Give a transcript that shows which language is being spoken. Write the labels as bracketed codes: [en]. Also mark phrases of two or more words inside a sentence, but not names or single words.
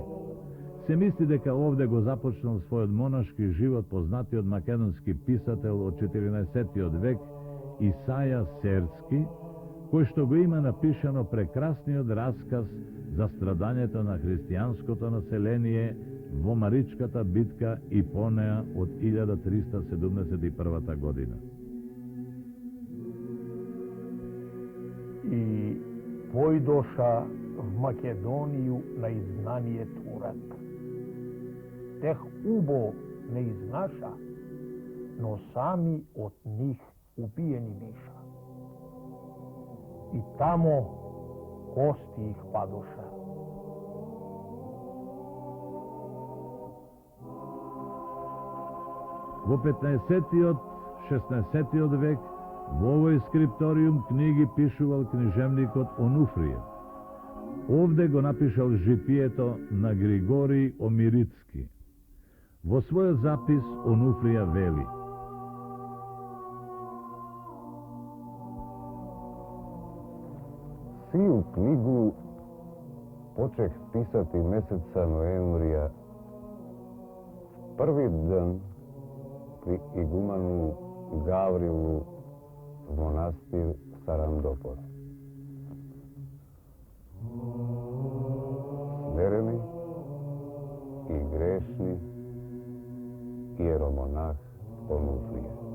[mk] Се мисли дека овде го започнал својот монашки живот познатиот македонски писател од 14-тиот век Исаја Серски, кој што го има напишано прекрасниот расказ за страдањето на христијанското население во Маричката битка и по неа од 1371 година. [cu] И појдоша в Македонiju на изгнание турак. Тех убо не изнаша, но сами од них убиени биша. И тамо кости их падоша. [mk] Во 15-тиот, 16-тиот век во овој скрипториум книги пишувал книжевникот Онуфрија. Овде го напишал житието на Григорий Омирицки. Во својот запис Онуфрија вели: [cu] Сию книгу почех писати месеца ноемврија, први ден при игуману Гаврилу в монастир Сарандопор. Смирени и грешни иеромонах Онуфрија.